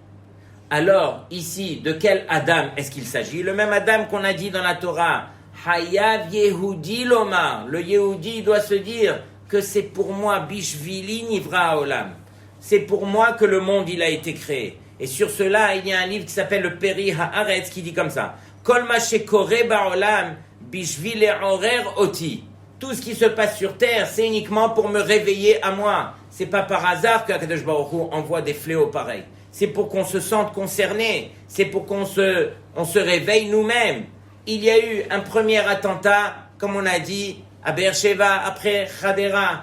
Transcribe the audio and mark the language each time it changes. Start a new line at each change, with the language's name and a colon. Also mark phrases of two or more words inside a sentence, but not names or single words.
French: Alors, ici, de quel Adam est-ce qu'il s'agit? Le même Adam qu'on a dit dans la Torah.
Hebrew: חייב יהודי לומר.
French: Le Yehudi doit se dire que c'est pour moi,
Hebrew: בשבילי נברא העולם.
French: C'est pour moi que le monde il a été créé. Et sur cela, il y a un livre qui s'appelle le Peri Haaretz qui dit comme ça.
Hebrew: כל מה שקורה בעולם בשביל לעורר אותי.
French: Tout ce qui se passe sur terre, c'est uniquement pour me réveiller à moi. C'est pas par hasard que
Hebrew: הקדוש ברוך הוא
French: envoie des fléaux pareils. C'est pour qu'on se sente concerné. C'est pour qu'on se réveille nous-mêmes. Il y a eu un premier attentat, comme on a dit, à Beersheba, après Hadera.